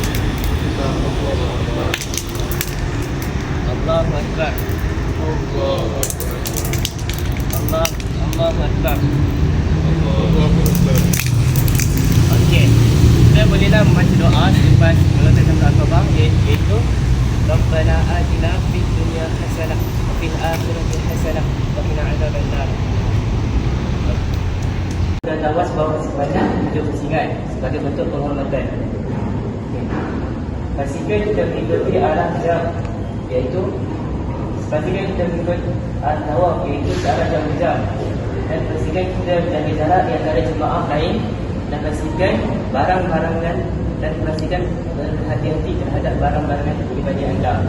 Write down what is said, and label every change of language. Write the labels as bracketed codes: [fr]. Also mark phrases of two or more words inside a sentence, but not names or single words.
[ar] الله أكبر. الله أكبر. [ms] Okey. Kita bolehlah membaca doa selepas melontarkan Al-Fatihah, iaitu [ar] ربنا آتنا في الدنيا حسنة وفي الآخرة حسنة وقنا عذاب النار. [ms] Dan lawas bawa sebanyak 7 pusingan sebagai bentuk penghormatan. Okay. Pastikan kita mengikuti arah jam, iaitu pastikan kita mengikuti tawaf, iaitu ke arah jam. Dan pastikan kita menjaga jarak di antara jemaah lain, dan pastikan barang-barangan dan pastikan berhati-hati terhadap barang-barangan pribadi anda.